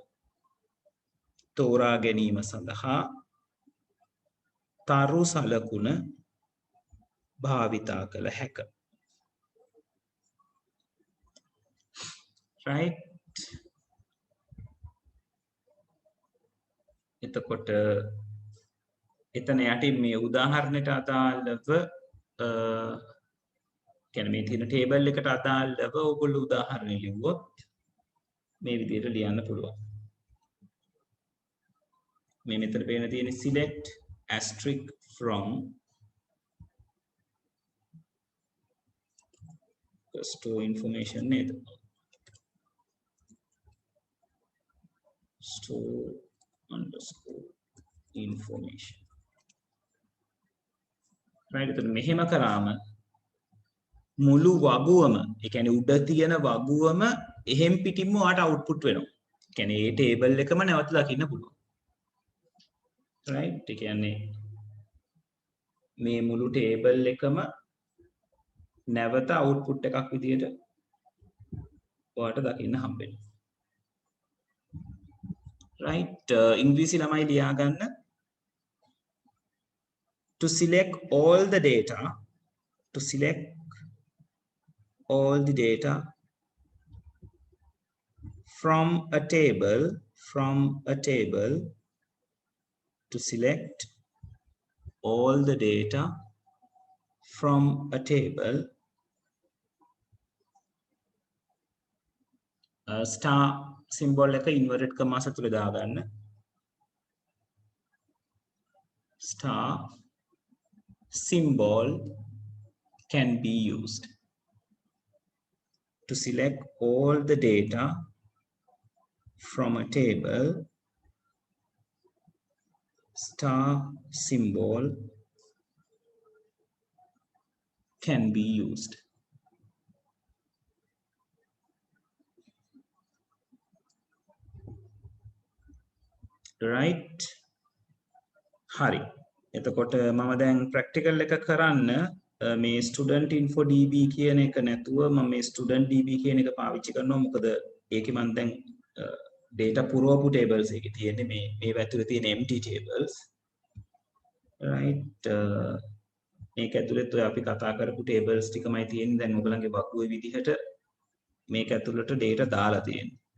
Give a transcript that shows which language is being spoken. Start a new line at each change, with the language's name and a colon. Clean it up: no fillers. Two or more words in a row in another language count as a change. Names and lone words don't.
Sinhala: තෝරා ගැනීම සඳහා තරු සලකුණ භාවිතා කළ හැක right එතකොට එතන යටින් මේ උදාහරණයට අදාළව කියන්නේ මේ තියෙන ටේබල් එකට අදාළව ඔයගොල්ලෝ උදාහරණ ලිව්වොත් මේ විදිහට ලියන්න පුළුවන් මේ මෙතන පේන තියෙන
English: select asterisk from store information
Sinhala: නේද
English: store underscore information
Sinhala: right එතන මෙහෙම කරාම මුළු වගුවම ඒ කියන්නේ උඩ තියෙන වගුවම එහෙම් පිටින්ම ඔයාට output වෙනවා. ඒ කියන්නේ ඒ table එකම නැවත දකින්න පුළුවන්. right ඒ කියන්නේ මේ මුළු table එකම නැවත output එකක් විදියට ඔයාට දකින්න හම්බෙනවා.
English: right
Sinhala: ඉංග්‍රීසි ළමයි ලියා ගන්න
English: to select all the data from a table to select all the data from a table star symbol එක inverted commas
Sinhala: අතුලේ දාගන්න
English: star symbol can be used to select all the data from a table star symbol can be used right
Sinhala: hari එතකොට මම දැන් ප්‍රැක්ටිකල් එක කරන්න මේ student info db කියන එක නැතුව මම මේ student db කියන එක පාවිච්චි කරනවා මොකද ඒකේ මම දැන් data පුරවපු tables එකේ තියෙන්නේ මේ ඇතුලේ තියෙන
English: empty tables
Sinhala: right මේක ඇතුළෙත් ඔය අපි කතා කරපු tables ටිකමයි තියෙන්නේ දැන් ඔයගලගේ වකුවේ විදිහට මේක ඇතුළට data දාලා තියෙන්නේ